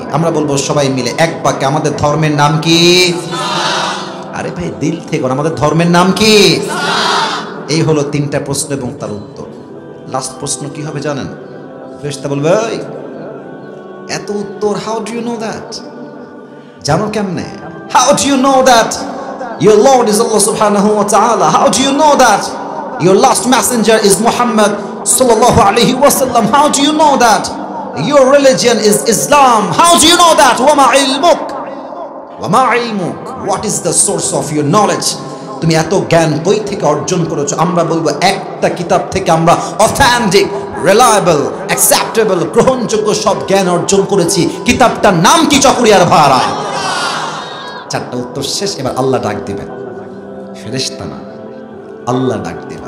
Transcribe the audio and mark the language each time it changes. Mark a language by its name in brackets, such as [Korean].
[Bangla] আমরা বলবো সবাই মিলে এক বাক্যে, আমাদের ধর্মের নাম কি? আরে ভাই দিল থেকে, আমাদের ধর্মের নাম কি? এই হলো 3টা প্রশ্ন এবং তার উত্তর। লাস্ট প্রশ্ন কি হবে জানেন? ফেরেশতা বলবে এত উত্তর, [English] How do you know that? [Bangla] জানো কেমনে? [English] How do you know that your Lord is Allah subhanahu wa ta'ala? How do you know that your last messenger is Muhammad sallallahu alaihi wasallam? How do you know that your religion is Islam? How do you know that? [Arabic] Wama ilmuk, wama ilmuk, [English] what is the source of your knowledge? [Bangla] তুমি এত জ্ঞান কই থেকে অর্জন করেছো? আমরা বলবো একটা কিতাব থেকে আমরা অথেন্টিক, রিলায়েবল, অ্যাকসেপ্টেবল, গ্রহণযোগ্য সব জ্ঞান অর্জন করেছি। কিতাবটার নাম কি? চকরিয়ার ভাইরা। 4টা উত্তর শেষ। এবার আল্লাহ ডাক দিবেন, ফেরেশতা না, আল্লাহ ডাক দিবেন।